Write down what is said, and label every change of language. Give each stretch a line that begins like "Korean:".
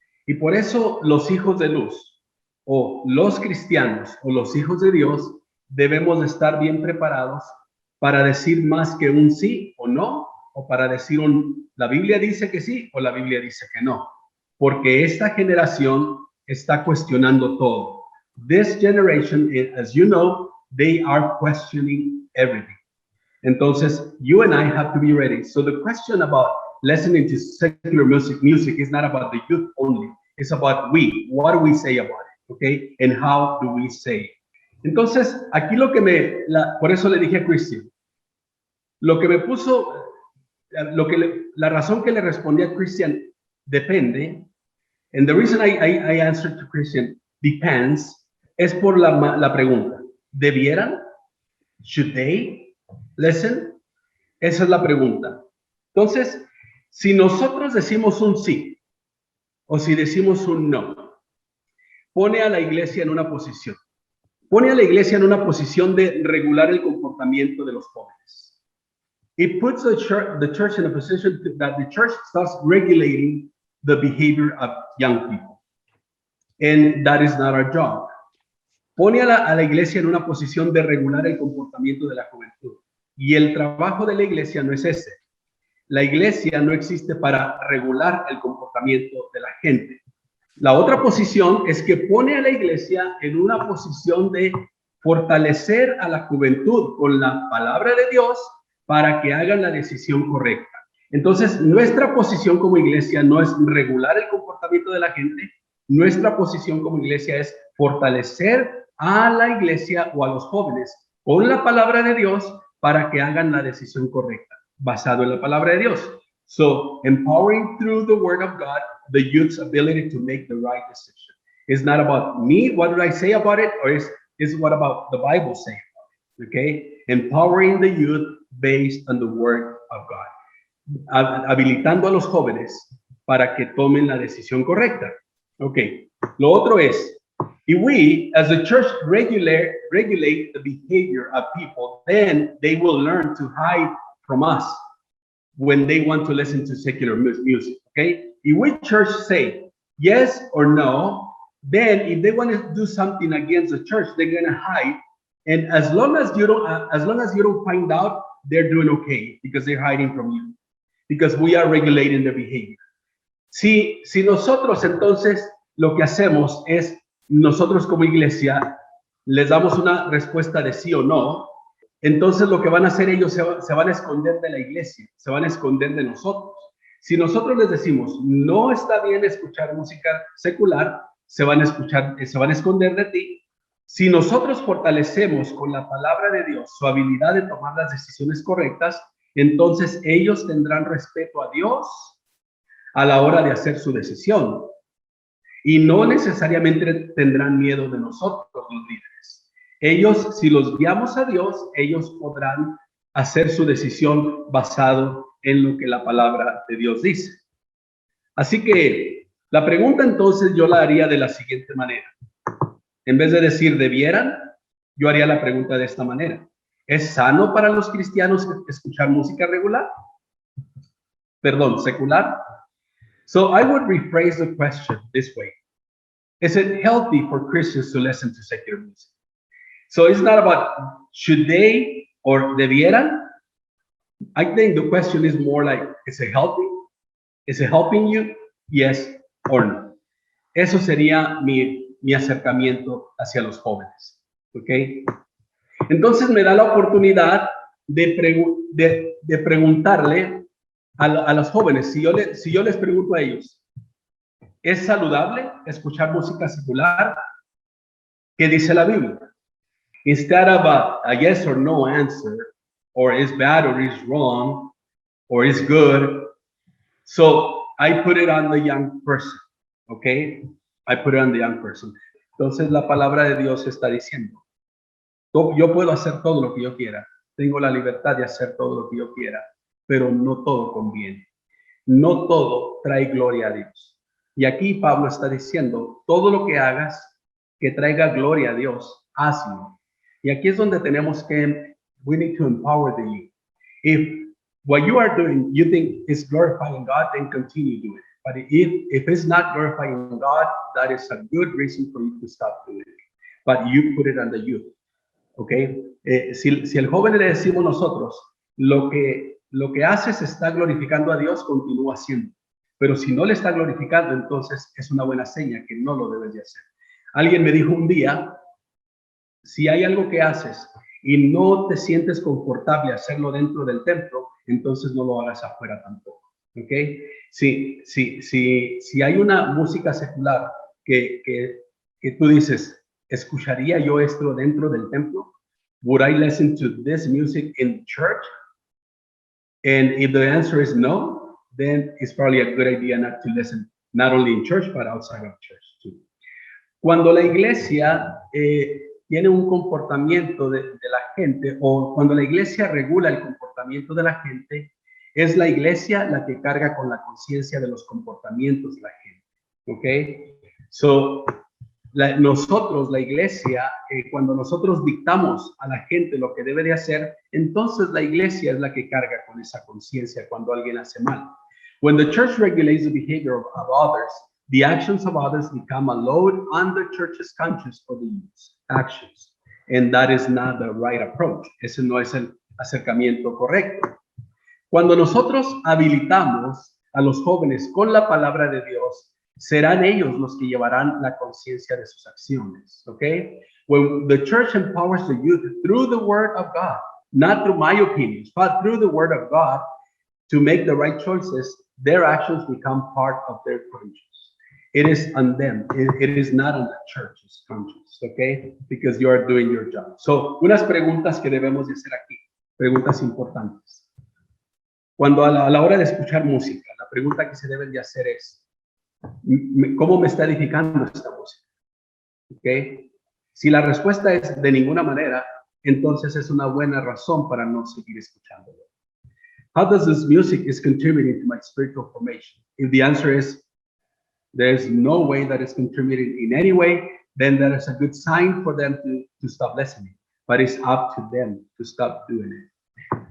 Spanish: Y por eso los hijos de luz, o los cristianos, o los hijos de Dios, debemos de estar bien preparados para decir más que un sí o no, o para decir la Biblia dice que sí, o la Biblia dice que no. Porque esta generación está cuestionando todo.
English: This generation, as you know, they are questioning everything.
Spanish: Entonces,
English: you and I have to be ready. So the question about listening to secular music is not about the youth only. It's about we. What do we say about it? Okay? And how do we say it?
Spanish: Entonces, aquí por eso le dije a Christian, lo que me puso, la razón que le respondí a Christian, depende.
English: And the reason I answered to Christian, depends,
Spanish: es por la pregunta. ¿Debieran?
English: Should they listen?
Spanish: Esa es la pregunta. Entonces, si nosotros decimos un sí, o si decimos un no, pone a la iglesia en una posición. Pone a la iglesia en una posición de regular el comportamiento de los jóvenes.
English: It puts the church in a position that the church starts regulating the behavior of young people. And that is not our job.
Spanish: Pone a la iglesia en una posición de regular el comportamiento de la juventud. Y el trabajo de la iglesia no es ese. La iglesia no existe para regular el comportamiento de la gente. La otra posición es que pone a la iglesia en una posición de fortalecer a la juventud con la palabra de Dios para que hagan la decisión correcta. Entonces, nuestra posición como iglesia no es regular el comportamiento de la gente. Nuestra posición como iglesia es fortalecer a la iglesia o a los jóvenes con la palabra de Dios para que hagan la decisión correcta, basado en la palabra de Dios.
English: So, empowering through the word of God, the youth's ability to make the right decision. It's not about me, what do I say about it, or is what about the Bible saying about it, okay? Empowering the youth based on the word of God.
Spanish: Habilitando a los jóvenes para que tomen la decisión correcta.
English: Ok,
Spanish: lo otro es,
English: if we, as a church, regulate the behavior of people, then they will learn to hide from us when they want to listen to secular music, okay? If we church say yes or no, then if they want to do something against the church, they're going to hide. And as long as you don't find out, they're doing okay because they're hiding from you, because we are regulating the behavior.
Spanish: Si nosotros entonces lo que hacemos es, nosotros como iglesia les damos una respuesta de sí o no, entonces lo que van a hacer ellos se van a esconder de la iglesia, se van a esconder de nosotros. Si nosotros les decimos, no está bien escuchar música secular, se van a esconder de ti. Si nosotros fortalecemos con la palabra de Dios su habilidad de tomar las decisiones correctas, entonces ellos tendrán respeto a Dios a la hora de hacer su decisión. Y no necesariamente tendrán miedo de nosotros, los líderes. Ellos, si los guiamos a Dios, ellos podrán hacer su decisión basado en lo que la palabra de Dios dice. Así que la pregunta entonces yo la haría de la siguiente manera. En vez de decir debieran, yo haría la pregunta de esta manera. ¿Es sano para los cristianos escuchar música secular?
English: So I would rephrase the question this way. Is it healthy for Christians to listen to secular music? So it's not about should they or
Spanish: debieran.
English: I think the question is more like, is it healthy? Is it helping you? Yes or no.
Spanish: Eso sería mi acercamiento hacia los jóvenes. ¿Ok? Entonces me da la oportunidad de preguntarle a los jóvenes, si yo les pregunto a ellos, ¿es saludable escuchar música secular? ¿Qué dice la Biblia?
English: Instead of a yes or no answer, or is bad or is wrong, or is good, so I put it on the young person, okay? I put it on the young person.
Spanish: Entonces la palabra de Dios está diciendo, yo puedo hacer todo lo que yo quiera, tengo la libertad de hacer todo lo que yo quiera, pero no todo conviene. No todo trae gloria a Dios. Y aquí Pablo está diciendo, todo lo que hagas que traiga gloria a Dios, hazlo. Y aquí es donde tenemos que,
English: we need to empower the youth. If what you are doing, you think is glorifying God, then continue doing it. But if it's not glorifying God, that is a good reason for you to stop doing it. But you put it on the youth. Okay?
Spanish: Si el joven le decimos nosotros, lo que haces está glorificando a Dios, continúa haciendo. Pero si no le está glorificando, entonces es una buena seña que no lo debes de hacer. Alguien me dijo un día, si hay algo que haces y no te sientes confortable hacerlo dentro del templo, entonces no lo hagas afuera tampoco. ¿Ok? Si hay una música secular que tú dices, ¿escucharía yo esto dentro del templo?
English: Would I listen to this music in church? And if the answer is no, then it's probably a good idea not to listen, not only in church, but outside of church too.
Spanish: Cuando la iglesia tiene un comportamiento de la gente, o cuando la iglesia regula el comportamiento de la gente, es la iglesia la que carga con la conciencia de los comportamientos de la gente. ¿Ok? So, nosotros, la iglesia, cuando nosotros dictamos a la gente lo que debe de hacer, entonces la iglesia es la que carga con esa conciencia cuando alguien hace mal.
English: When the church regulates the behavior of others, the actions of others become a load on the church's conscience for the youth's actions. And that is not the right approach.
Spanish: Ese no es el acercamiento correcto. Cuando nosotros habilitamos a los jóvenes con la palabra de Dios, serán ellos los que llevarán la conciencia de sus acciones, okay?
English: When the church empowers the youth through the word of God, not through my opinions, but through the word of God, to make the right choices, their actions become part of their conscience. It is on them. It is not on the church's conscience, okay? Because you are doing your job.
Spanish: So, unas preguntas que debemos de hacer aquí, preguntas importantes. Cuando a la hora de escuchar música, la pregunta que se deben de hacer es, ¿cómo me está edificando esta música? ¿Okay? Si la respuesta es de ninguna manera, entonces es una buena razón para no seguir escuchándolo.
English: How does this music is contributing to my spiritual formation? If the answer is there's no way that it's contributing in any way, then that is a good sign for them to stop listening. But it's up to them to stop doing it.